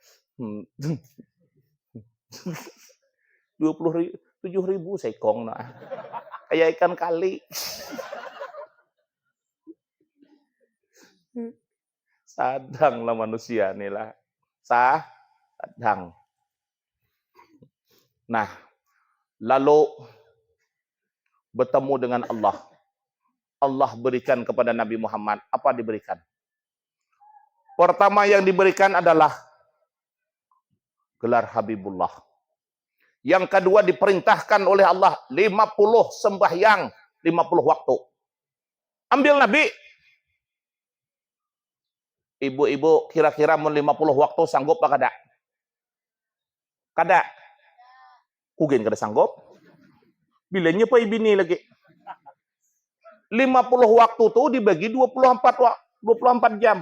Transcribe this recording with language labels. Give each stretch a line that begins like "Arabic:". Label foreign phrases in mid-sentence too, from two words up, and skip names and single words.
Banjar: 7.000 seikong nah. Kayak ikan kali. Sadang lah manusia nih lah. Sadang.
Indonesian: Nah, lalu bertemu dengan Allah. Allah berikan kepada Nabi Muhammad. Apa diberikan? Pertama yang diberikan adalah gelar Habibullah. Yang kedua diperintahkan oleh Allah 50 sembahyang, 50 waktu. Ambil Nabi.
Banjar: Ibu-ibu kira-kira 50 waktu sanggup apa kada? Kada. Kugen kada sanggup. Bilanya pa ibini lagi. 50 waktu tuh dibagi 24 jam.